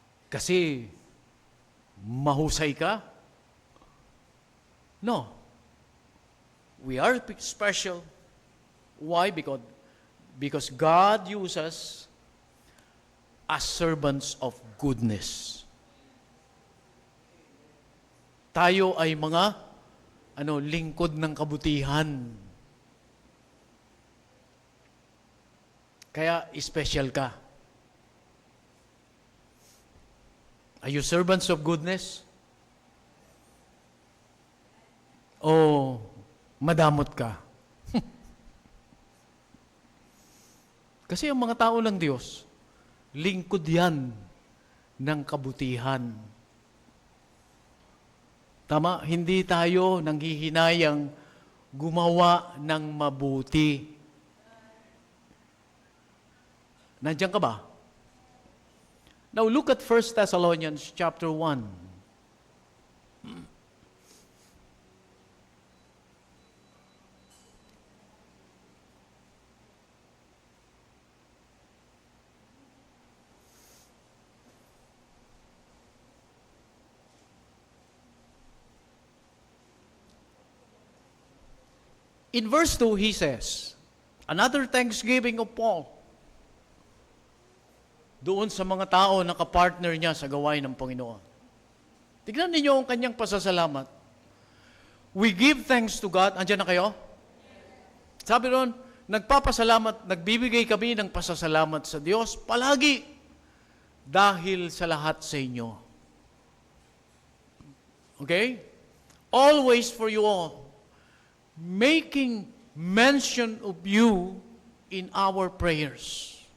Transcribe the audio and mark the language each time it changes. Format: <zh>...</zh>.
<tl>Kasi mahusay ka?</tl> <en>No. We are special. Why? Because God uses us as servants of goodness.</en> <tl>Tayo ay mga lingkod ng kabutihan. Kaya special ka.</tl> <en>Are you servants of goodness?</en> <tl>O madamot ka? Kasi ang mga tao ng Diyos, lingkod yan ng kabutihan. Tama, hindi tayo nanghihinayang gumawa ng mabuti. Nandiyan ka ba?</tl> <en>Now look at 1 Thessalonians chapter 1. In verse 2, he says, another thanksgiving of Paul</en> <tl>doon sa mga tao na kapartner niya sa gawain ng Panginoon. Tignan ninyo ang kanyang pasasalamat.</tl> <en>We give thanks to God.</en> <tl>Andiyan na kayo? Sabi ron, nagpapasalamat, nagbibigay kami ng pasasalamat sa Diyos palagi dahil sa lahat sa inyo.</tl> <en>Okay? Always for you all, making mention of you in our prayers.</en>